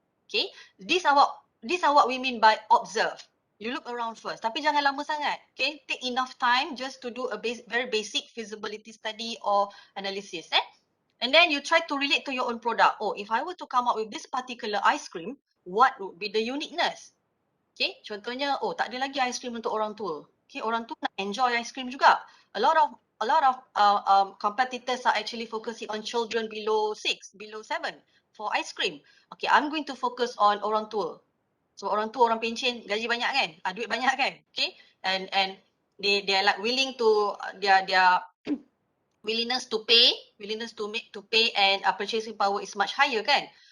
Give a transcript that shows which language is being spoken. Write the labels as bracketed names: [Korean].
[English] Okay, these are what we mean by observe. You look around first, [Malay] tapi jangan lama sangat. [English] Okay, take enough time just to do a very basic feasibility study or analysis. And then you try to relate to your own product. Oh, if I were to come up with this particular ice cream, what would be the uniqueness? [Malay] Okay, contohnya, oh tak ada lagi ice cream untuk orang tua. Okay, orang tua nak enjoy ice cream juga. [English] A lot of competitors are actually focusing on children below 6, below 7 for ice cream. [Malay] Okay, [English] I'm going to focus on [Malay] orang tua. So orang tua, orang pencen, gaji banyak kan? Duit banyak kan? [English] Okay, and they are like willing to their willingness to pay and purchasing power is much higher kan?